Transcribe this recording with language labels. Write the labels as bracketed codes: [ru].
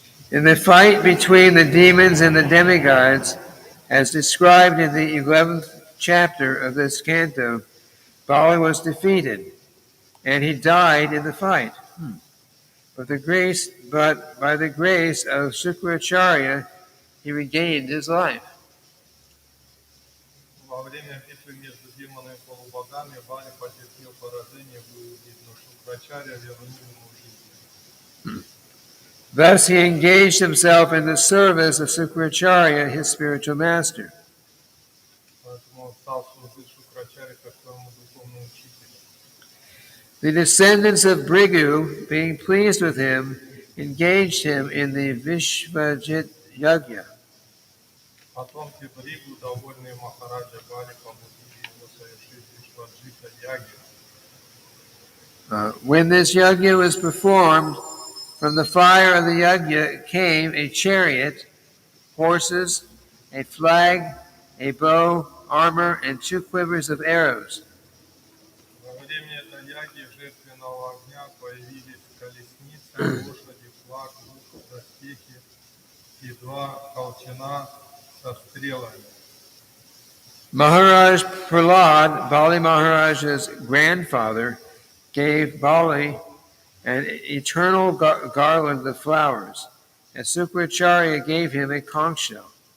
[en] In the fight between the demons and the demigods, as described in the 11th chapter of this canto, Bali was defeated, and he died in the fight. But by the grace of Shukracharya, he regained his life. [ru] Во время битвы между демонами и полубогами Бали потерпел поражение, но Шукрачарья вернул ему жизнь. [en] Thus he engaged himself in the service of Shukracharya, his spiritual master. [ru] Поэтому он стал служить Шукрачарье как своему духовному учителю. [en] The descendants of Bhrigu, being pleased with him, engaged him in the Vishvajit Yagya. [ru] Потомки Бригу, довольные Махараджа Бали, побудили его совершить Вишваджита Яги. [en] When this yagya was performed, from the fire of the yagya came a chariot, horses, a flag, a bow, armor, and 2 quivers of arrows. [ru] Во время этой яги жертвенного огня появились колесницы, лошади, флаг, лук, доспехи и 2 колчана со стрелами. [en] Maharaj Prahlad, Bali Maharaj's grandfather, gave Bali an eternal garland of flowers, and Sukracharya gave him a conch shell.